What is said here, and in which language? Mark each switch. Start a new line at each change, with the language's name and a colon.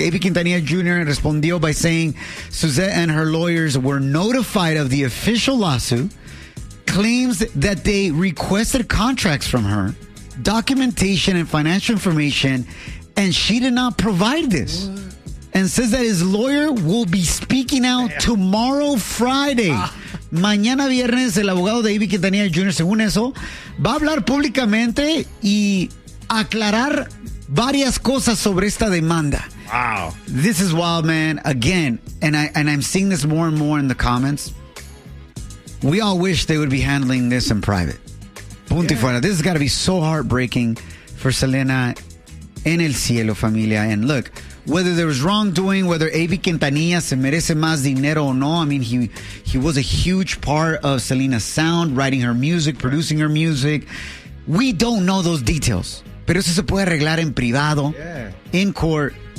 English: AB Quintanilla Jr.
Spanish: respondió
English: by saying Suzette and her lawyers were notified of the official lawsuit, claims that they requested contracts from her, documentation and financial information, and she did not provide this. What? And says that his lawyer will be speaking out tomorrow, Friday.
Spanish: Mañana viernes, el abogado de AB Quintanilla Jr., según eso, va a hablar públicamente y aclarar varias cosas sobre esta demanda.
English: Wow. This is wild, man. Again, and I'm seeing this more and more in the comments. We all wish they would be handling this in private.
Spanish: Punto y fuera.
English: This has got to be so heartbreaking for Selena
Spanish: en el cielo, familia.
English: And look, whether there was wrongdoing, whether AB Quintanilla
Spanish: se merece más dinero
English: or no, I mean, he was a huge part of Selena's sound, writing her music, producing her music. We don't know those details.
Spanish: Pero eso se puede arreglar en privado,
English: in court.